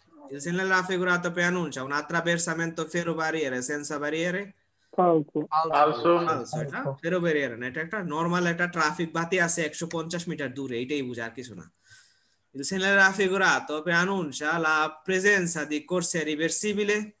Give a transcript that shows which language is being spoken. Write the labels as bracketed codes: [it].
[it] Il segnale raffigurato preannuncia un attraversamento ferroviario senza barriere. Falso. [bn] এটা ferroviario না, এটা একটা নরমাল একটা ট্রাফিক বাতি আছে 150 মিটার দূরে, এটাই বোঝার কিছু না। [it] Il segnale raffigurato preannuncia la presenza di corsia reversibile.